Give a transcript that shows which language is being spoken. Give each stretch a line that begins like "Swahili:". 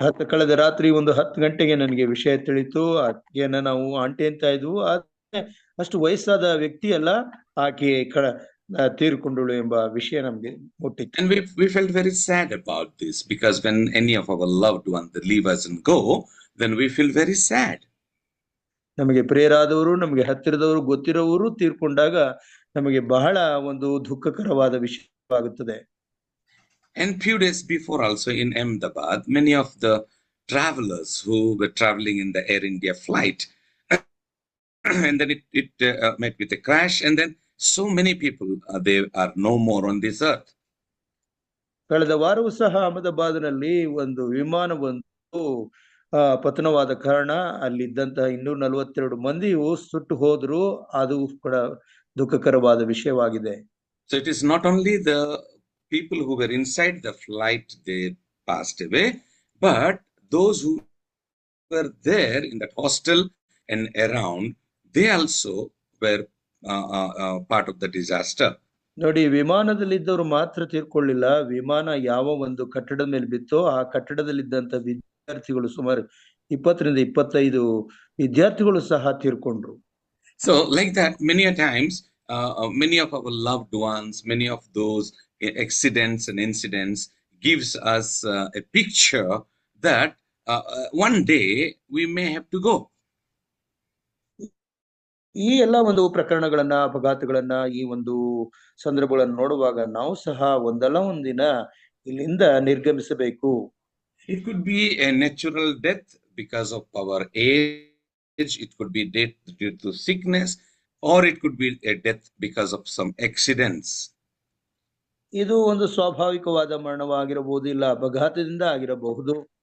Kannada: ಕಳೆದ ರಾತ್ರಿ ಒಂದು 10 ಗಂಟೆಗೆ ನನಗೆ ವಿಷಯ ತಿಳಿತು. ಆಕೆಯನ್ನ ನಾವು ಆಂಟಿ ಅಂತ ಇದ್ವು. ಅಷ್ಟು ವಯಸ್ಸಾದ ವ್ಯಕ್ತಿ ಅಲ್ಲ, ಆಕೆ ತೀರ್ಕೊಂಡಳು ಎಂಬ ವಿಷಯ ನಮ್ಗೆ ಮುಟ್ಟಿತ್ತು.
English: And we felt very sad about this, because when any of our loved ones leave us and go, then we feel very sad.
Kannada: ನಮಗೆ ಪ್ರಿಯರಾದವರು, ನಮಗೆ ಹತ್ತಿರದವರು, ಗೊತ್ತಿರೋರು ತೀರ್ಕೊಂಡಾಗ ನಮಗೆ ಬಹಳ ಒಂದು ದುಃಖಕರವಾದ ವಿಷಯವಾಗುತ್ತದೆ.
English: And few days before also in Ahmedabad, many of the travelers who were traveling in the Air India flight, and then it met with a crash, and then so many people, they are no more on this earth.
Kannada: ಕಳೆದ ವಾರವೂ ಸಹ ಅಹಮದಾಬಾದ್ನಲ್ಲಿ ಒಂದು ವಿಮಾನವೊಂದು ಪತನವಾದ ಕಾರಣ ಅಲ್ಲಿದ್ದಂತಹ 242 ಮಂದಿಯು ಸುಟ್ಟು ಹೋದ್ರು. ಅದು ಕೂಡ ದುಃಖಕರವಾದ ವಿಷಯವಾಗಿದೆ.
English: So it is not only the people who were inside the flight, they passed away, but those who were there in that hostel and around, they also were part of the disaster.
Kannada: ನೋಡಿ, ವಿಮಾನದಲ್ಲಿದ್ದವರು ಮಾತ್ರ ತೀರ್ಕೊಳ್ಳಿಲ್ಲ. ವಿಮಾನ ಯಾವ ಒಂದು ಕಟ್ಟಡದ ಮೇಲೆ ಬಿತ್ತೋ ಆ ಕಟ್ಟಡದಲ್ಲಿದ್ದಂತ ವಿದ್ಯಾರ್ಥಿಗಳು ಸುಮಾರು 20 ರಿಂದ 25 ವಿದ್ಯಾರ್ಥಿಗಳು ಸಹ ತೀರ್ಕೊಂಡ್ರು.
English: So like that, many a times, many of our loved ones, many of those accidents and incidents gives us a picture that one day we may have to go.
Kannada: ಈ ಎಲ್ಲ ಒಂದು ಪ್ರಕರಣಗಳನ್ನ, ಅಪಘಾತಗಳನ್ನ, ಈ ಒಂದು ಸಂದರ್ಭಗಳನ್ನು ನೋಡುವಾಗ ನಾವು ಸಹ ಒಂದಲ್ಲ ಒಂದಿನ ಇಲ್ಲಿಂದ ನಿರ್ಗಮಿಸಬೇಕು.
English: It could be a natural death because of our age, it could be death due to sickness, or it could be a death because of some accidents.
Kannada: ಇದು ಒಂದು ಸ್ವಾಭಾವಿಕವಾದ ಮರಣವಾಗಿರಬಹುದು, ಇಲ್ಲ ಅಪಘಾತದಿಂದ ಆಗಿರಬಹುದು.